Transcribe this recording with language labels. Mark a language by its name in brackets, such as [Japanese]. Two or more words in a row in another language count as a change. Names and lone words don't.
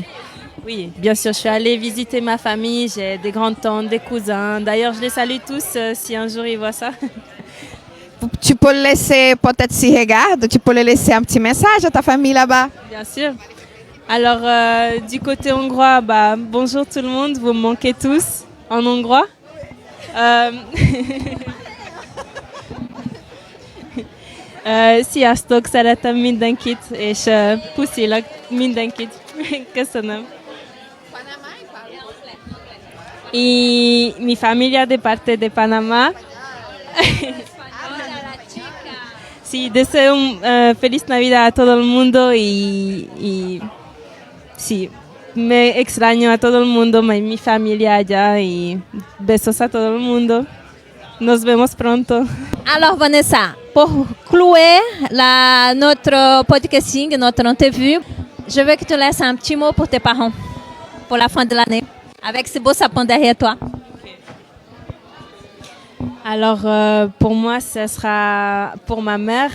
[French] Oui, bien sûr, je suis allée visiter ma famille. J'ai des grandes-tantes, des cousins. D'ailleurs, je les salue tous si un jour ils voient ça. Tu peux le laisser, peut-être s'ils regardent, tu peux le laisser un petit message à ta famille là-bas. Bien sûr. Alors, du côté hongrois, bonjour tout le monde, vous me manquez tous en hongrois. [Hungarian] Sziasztok, szeretem mindenkit, és puszilak mindenkit. Köszönöm. [Spanish] Y mi familia de parte de Panamá. Sí, deseo feliz Navidad a todo el mundo y sí, me extraño a todo el mundo, mi familia allá y besos a todo el mundo. Nos vemos pronto. [French] Alors, Vanessa, pour clouer notre podcasting, notre interview, je veux que tu laisses un petit mot pour tes parents, pour la fin de l'année, avec ce beau sapin derrière toi. Alors, pour moi, ce sera pour ma mère.